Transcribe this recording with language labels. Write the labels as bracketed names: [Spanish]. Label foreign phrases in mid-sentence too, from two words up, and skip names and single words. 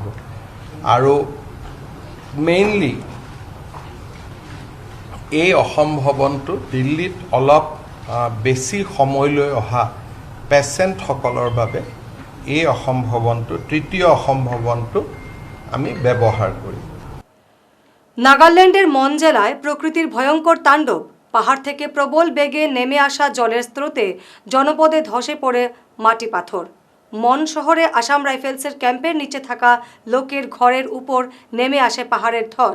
[Assamese] আৰু মেইনলি এই অসম ভৱনটো দিল্লীত অলপ বেছি সময়লৈ অহা পেচেণ্টসকলৰ বাবে এই অসম ভৱনটো, তৃতীয় অসম ভৱনটো আমি ব্যৱহাৰ কৰিম। [Bangla] নাগাল্যান্ডের মন জেলায় প্রকৃতির ভয়ঙ্কর তাণ্ডব। পাহাড় থেকে প্রবল বেগে নেমে আসা জলের স্রোতে জনপদে ধসে পড়ে মাটি পাথর। মন শহরে আসাম রাইফেলসের ক্যাম্পের নিচে থাকা লোকের ঘরের উপর নেমে আসে পাহাড়ের ধস।